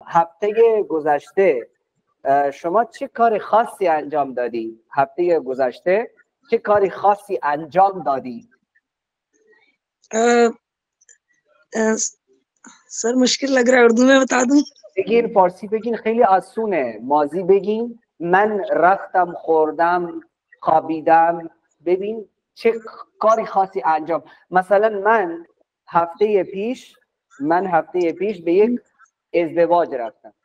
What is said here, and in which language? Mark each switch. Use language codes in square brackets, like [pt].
[fa] هفته گذشته شما چه کار خاصی انجام دادی؟ هفته گذشته چه کاری خاصی انجام دادی؟ [ur] सर मुश्किल लग रहा है, उर्दू में बता दूं? [fa] بگین، فارسی بگین، خیلی آسونه. ماضی بگین. من رفتم، خوردم، خوابیدم. ببین چه کاری خاصی انجام. مثلا من هفته پیش به یک ازدواج رفتم.